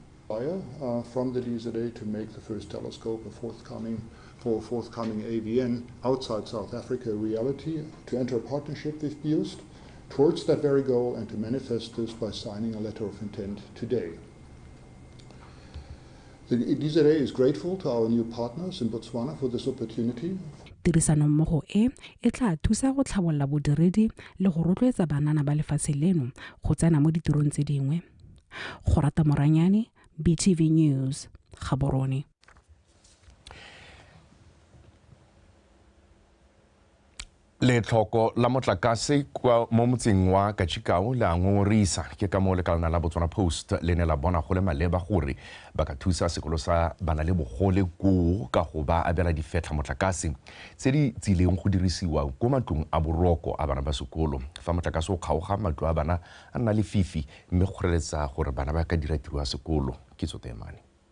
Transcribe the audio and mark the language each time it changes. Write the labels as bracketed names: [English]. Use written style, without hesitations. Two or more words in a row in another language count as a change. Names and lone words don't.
[English] From the DZA to make the first telescope a forthcoming for forthcoming AVN outside South Africa reality, to enter a partnership with BOST towards that very goal and to manifest this by signing a letter of intent today. The DZA is grateful to our new partners in Botswana for this opportunity. [Tswana] Tirisanommogo e tla thusa go tlhabolola bodiredi le go rotloetsa banana ba lefatshe leno go tsena mo ditirong tse dingwe. Go rata Moranyane, BTV News, Gaborone. Le tlhoko la motlakase kwa mo motseng wa Katshikao le a ngongorisa ke ka mo lekalana la Botswana Post le ne la bona go le maleba gore ba ka thusa sekolo sa bana le bogole go ka go ba abela difetlha motlakase tse di tsileng go dirisiwa go matlong a boroko a bana ba sekolo fa motlakase o kgaoga matlo a bana a nna le fifi mme go reletsa gore bana ba ka dira tiro ya sekolo ke tsotemane.